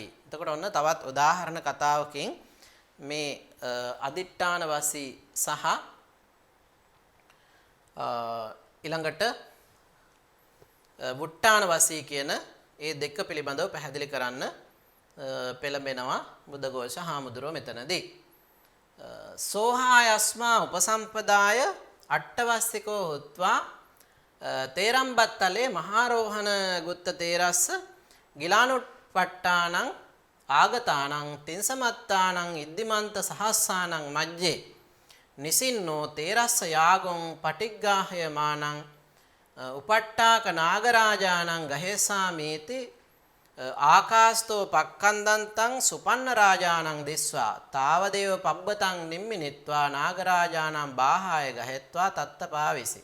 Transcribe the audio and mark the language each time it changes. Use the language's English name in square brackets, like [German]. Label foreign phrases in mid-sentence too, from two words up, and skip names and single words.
[Sinhala] එතකොට ඔන්න තවත් උදාහරණ කතාවකින් මේ අදිඨාන වශී සහ ඊළඟට වුට්ටාන වසී කියන ඒ දෙක පිළිබඳව පැහැදිලි කරන්න පෙළඹෙනවා බුද්ධඝෝෂ හාමුදුරුවෝ මෙතනදී. [Pali] සෝහායස්මා උපසම්පදාය අට්ඨවස්සිකෝ හුත්වා තේරම්බත්තලේ මහාරෝහණ ගුත්ත තේරස්ස ගිලානුප්පට්ඨානං ආගතානං තින්සමත්තානං ඉද්දිමන්ත සහස්සානං මජ්ජේ නිසින්නෝ තේරස්ස යාගොං පටිග්ගාහයමානං උපට්ඨාක නාගරාජානං ගහෙසාමීති ආකාස්තෝ පක්ඛන්දන්තං සුපන්න රාජානං දිස්වා තාවදේව පබ්බතං නිම්මිනිත්වා නාගරාජානං බාහාය ගහෙත්වා තත්තපාවිසි.